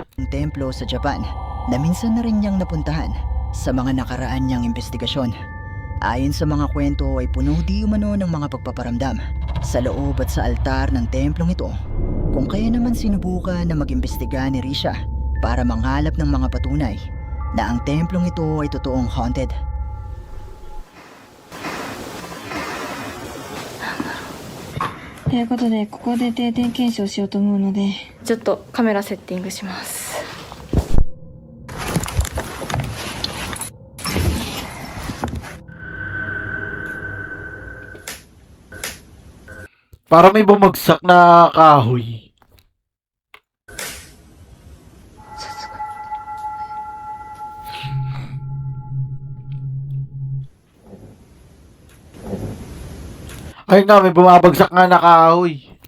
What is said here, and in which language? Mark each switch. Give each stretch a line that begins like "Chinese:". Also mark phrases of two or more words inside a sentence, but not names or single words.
Filipino: templo sa Japan na minsan na rin niyang napuntahan sa mga nakaraan niyang investigasyon. Ayon sa mga kwento ay puno di umano ng mga pagpaparamdam sa loob at sa altar ng templong ito, kung kaya naman sinubukan na mag-imbestiga ni Risha para manghalap ng mga patunay na ang templong ito ay totoong haunted.
Japanese: ということでここで定点検証しようと思うのでちょっとカメラセッティングします。
Filipino: Para may bumagsak na kahoy. Ay nga, may bumabagsak nga na kahoy.